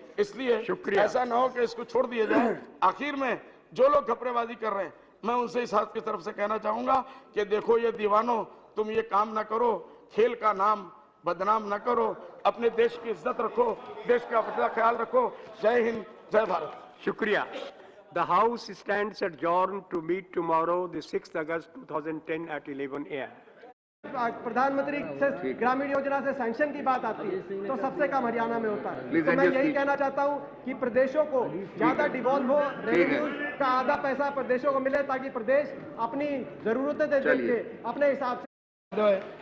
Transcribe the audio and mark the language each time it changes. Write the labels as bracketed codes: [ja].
[hi] इसलिए ऐसा ना हो कि इसको छोड़ दिया जाए। आखिर में जो लोग घपलेबाजी कर रहे हैं, मैं उनसे इस हाथ की तरफ से कहना चाहूंगा कि देखो ये दीवानों, तुम ये काम ना करो, खेल का नाम बदनाम ना करो, अपने देश की इज्जत रखो, देश का अपना ख्याल रखो। जय हिंद, जय भारत। शुक्रिया। [en] The House stands adjourned to meet tomorrow, the 6th August 2010 at 11 a.m. [hi] प्रधानमंत्री से ग्रामीण योजना से सैंक्शन की बात आती है तो सबसे कम हरियाणा में होता है। तो मैं यही कहना चाहता हूं कि प्रदेशों को ज्यादा डिवॉल्व हो, रेवेन्यू का आधा पैसा प्रदेशों को मिले ताकि प्रदेश अपनी जरूरतें देख के अपने हिसाब से।